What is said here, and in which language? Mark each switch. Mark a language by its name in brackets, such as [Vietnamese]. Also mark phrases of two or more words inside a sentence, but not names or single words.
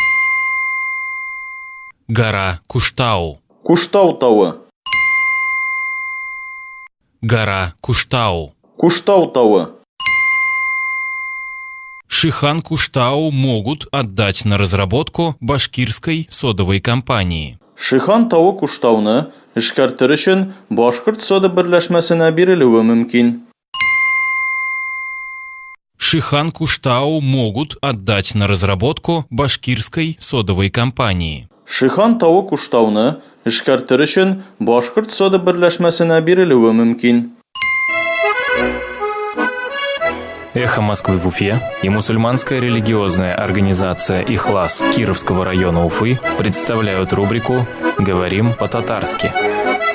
[Russian] Гора Куштау. [Tatar] Куштау тауы. [Russian] Гора Куштау. [Tatar] Куштау тауы. [Russian] Шихан Куштау могут отдать на разработку башкирской содовой компании. [Tatar] Шихан тауы Куштауны эшкәртер өчен Башкорт сода берләшмәсенә бирелүе мөмкин. [Russian] Шихан Куштау могут отдать на разработку башкирской содовой компании. [Tatar] Шихан тауы Куштауны эшкәртер өчен Башкорт сода берләшмәсенә бирелүе мөмкин. [Russian] «Эхо Москвы» в Уфе и мусульманская религиозная организация «Ихлас» Кировского района Уфы представляют рубрику «Говорим по-татарски».